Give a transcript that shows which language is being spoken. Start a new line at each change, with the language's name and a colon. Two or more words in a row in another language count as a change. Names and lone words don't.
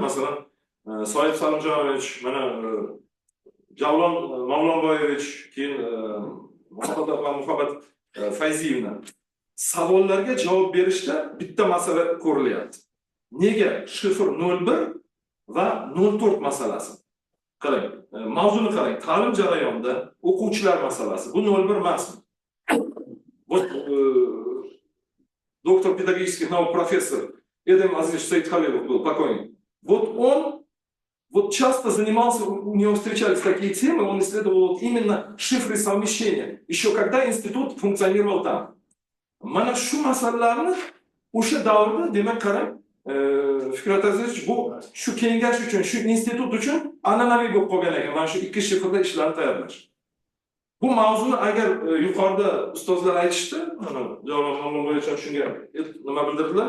Uzbek: Masalan, Soyib Salimjonovich, mana Javlon Mavlonboyevich, keyin Muhabbat Fayziyevna savollarga javob berishda bitta masala ko'rilyapti. Nega shifr 01 va 04 masalasi? Qarang, mavzuni qarang. Ta'lim jarayonida o'quvchilar masalasi. Bu 01 emasmi?
Russian: Вот доктор педагогических наук, профессор Эдем Азизович Саидхалилов был покойный. Вот он часто занимался, у него встречались такие темы, он исследовал именно шифры совмещения, еще когда институт функционировал там.
Uzbek: Mana shu masalalarni o'sha davrda, demak qarang, Fikrat Azizovich bu shu kengash uchun, shu institut uchun an'anaviy bo'lib qolgan ekan. Mana shu ikki shifrda ishlarni tayyorlash. Bu mavzuni agar yuqorida ustozlar aytishdi, mana Javlon bo'yicha shunga nima bildirdilar.